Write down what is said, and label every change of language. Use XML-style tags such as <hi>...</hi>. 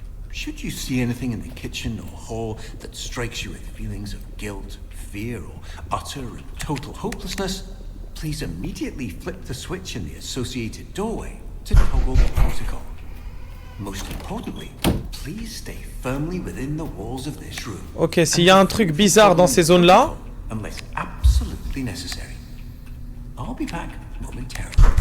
<en>Should you see anything in the kitchen or hall that strikes you with feelings of guilt, fear, or utter and total hopelessness, please immediately flip the switch in the associated doorway to toggle the protocol. Most importantly, please stay firmly within the walls of this room.</en> <fr>Ok, s'il y a un truc bizarre dans ces zones-là...</fr> <en>Unless absolutely necessary. I'll be back momentarily.</en>